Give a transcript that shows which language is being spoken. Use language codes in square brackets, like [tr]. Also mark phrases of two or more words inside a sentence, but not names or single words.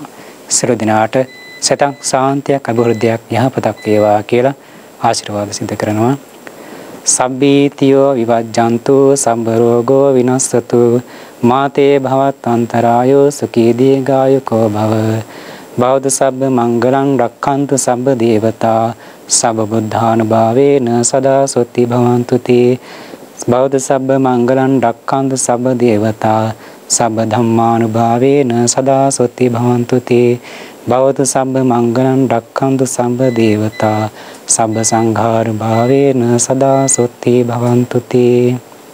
[si] සියලු දිනාට සතක් සාන්තියක් අභිවෘද්ධියක් යහපතක් වේවා කියලා ආශිර්වාද සිද්ධ කරනවා. [pi] සබ්බීතියෝ විවජ්ජන්තු සම්බ රෝගෝ විනස්සතු මාතේ භවත්තන්තරායෝ සුඛී දීඝායුකෝ භව. බෞද්ධ සබ්බ මංගලං රක්ඛන්තු සබ්බ දේවතා සබ්බ බුද්ධානුභාවේන සදා සොත්ති භවන්තු තේ. බෞද්ධ සබ්බ මංගලං රක්ඛන්තු සබ්බ දේවතා සබ්බ ධම්මානුභාවේන සදා සොත්ති භවන්තු තේ. බෞද්ධ සබ්බ මංගලං රක්ඛන්තු සබ්බ දේවතා සබ්බ සංඝානුභාවේන සදා සොත්ති භවන්තු තේ.